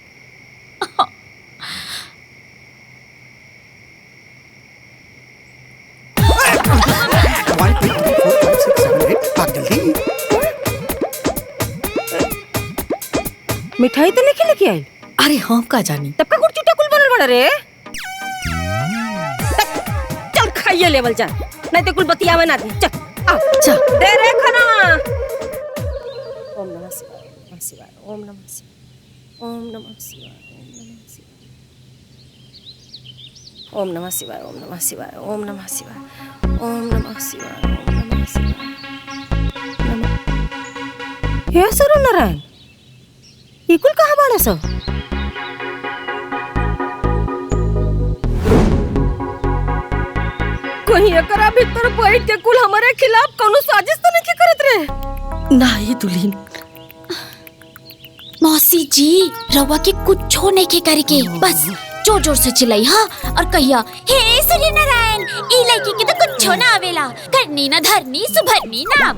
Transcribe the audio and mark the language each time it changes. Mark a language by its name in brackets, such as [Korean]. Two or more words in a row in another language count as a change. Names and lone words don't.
[Bhojpuri] मिठाई तो नहीं लेके आई? अरे हम का जानी, तब का गुड़ चुटा कुल बनल बड़ा रे। चल खाइए लेवल जा, नहीं तो कुल बतियावे ना दी। चल आ चल दे रे खाना। [Sanskrit] ओम नमः शिवाय, ओम नमः शिवाय, ओम नमः शिवाय, ओम नमः शिवाय, ओम नमः शिवाय, ओम नमः शिवाय, ओम नमः शिवाय, ओम नमः शिवाय। [Bhojpuri] हे सरो नारायण, ये कुल कहाँ बाड़ा सो? कहीं एकरा भीतर बैठ के कुल हमारे खिलाफ कोनो साजिश तो नहीं करत रे? नहीं दुल्हन। मौसी जी रवा के कुछ नहीं के करके बस जोर जोर से चिल्लाई हाँ और कहिया हे सूर्य नारायण ई लड़की के तो कुछ ना आवेला, करनी ना धरनी सुभरनी नाम।